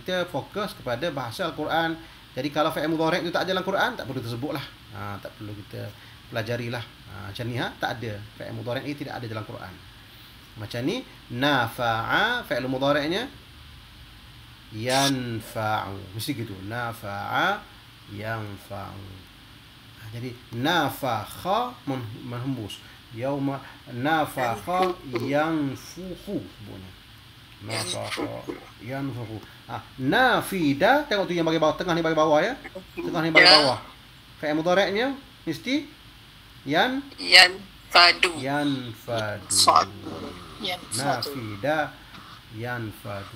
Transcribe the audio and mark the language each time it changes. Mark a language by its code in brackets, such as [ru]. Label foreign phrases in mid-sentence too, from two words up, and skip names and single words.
[ms] Sebab kita fokus kepada bahasa Al-Quran Jadi kalau [ar] فعل مضارع' [ms] itu tak ada dalam Quran, tak perlu tersebutlah. Tak perlu kita pelajarilah. Macam ni tak ada. [ar] فعل مضارع' [ms] ini tidak ada dalam Quran. Macam ni, [ar] نفع فعل مضارعها ينفع. [ms] Mesti gitu. [ar] نفع ينفع. [ms] Jadi nafakha menghembus. [ar] يوم نفخ ينفخ bunyi. نفخ ينفخ. [ms] Nafida, tengok tu yang bagi bawah, tengah ni bagi bawah ya. Tengah ni bagi bawah. [ar] فعل مضارعها [ms] mesti yanfadu. [ar] نفد ينفد.